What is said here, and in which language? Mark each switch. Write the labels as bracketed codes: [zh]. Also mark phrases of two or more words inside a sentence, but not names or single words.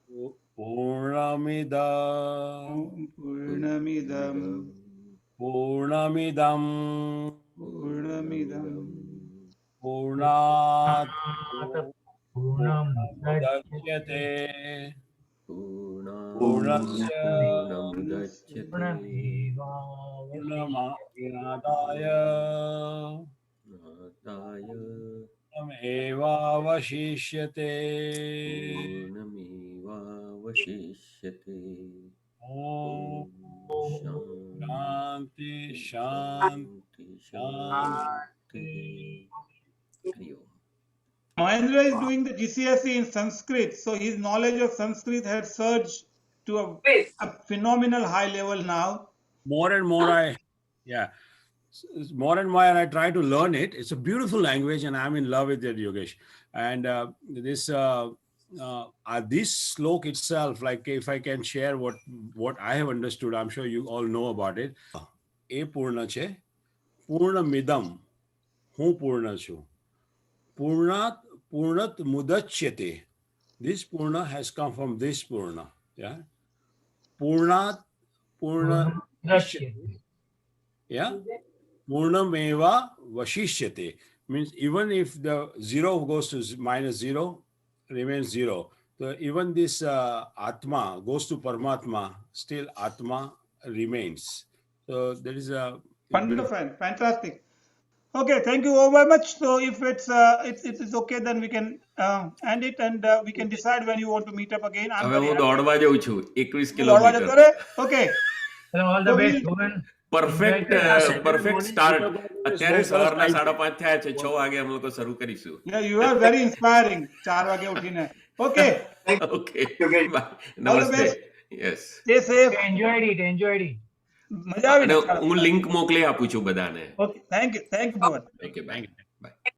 [sa] पूर्णमिदं पूर्णात् पूर्णमुदच्यते पूर्णस्य पूर्णमादाय पूर्णमेवावशिष्यते ॐ शान्तिः शान्तिः, शान्तिः. हरि ॐ. [en] Mahendra is doing the GCSE in Sanskrit, so his knowledge of Sanskrit has surged to a phenomenal high level now. More and more more and more I try to learn it. It's a beautiful language and I'm in love with it, Yogesh. And this slok itself, like if I can share what I have understood, I'm sure you all know about it. [gu] એ પૂર્ણ છે, [sa] पूर्णम् इदम्, [gu] હું પૂર્ણ છું. [sa] पूर्णात् मुदच्यते. [en] This purna has come from this purna. Yeah. Purna. Yeah. [sa] पूर्णमेव वशिष्यते [en] means even if the zero goes to minus zero, remains zero. So even this Atma goes to Paramatma, still Atma remains. So there is a Wonderful, fantastic. Okay, thank you very much. So if it is okay, then we can end it and we can decide when you want to meet up again. I'm [gu] હવે [en] very [gu] હું [en] happy. [gu] દોડવા જઉં છું 21 દોડવા કિલોમીટર. જતો રહે? [en] Okay. Well, all the So best, we'll- Bhuvan. પરફેક્ટ Saturday પરફેક્ટ morning સ્ટાર્ટ. meet up [gu] અત્યારે [en] is very [gu] સવારના [en] nice. [gu] 5:30 થયા છે. 6 વાગે અમે લોકો શરૂ કરીશું. [en] Yeah, you are very inspiring. [gu] 4 વાગે ઉઠીને. Okay. [en] ઓકે Okay. બાય. All the [gu] નમસ્તે. [en] best. યસ. Stay safe. Enjoyed it. [gu] મજા આવી અને ને? હું લિંક મોકલી આપું છું બધાને. [en] Okay. Thank you, Bhuvan. okay bye. bye.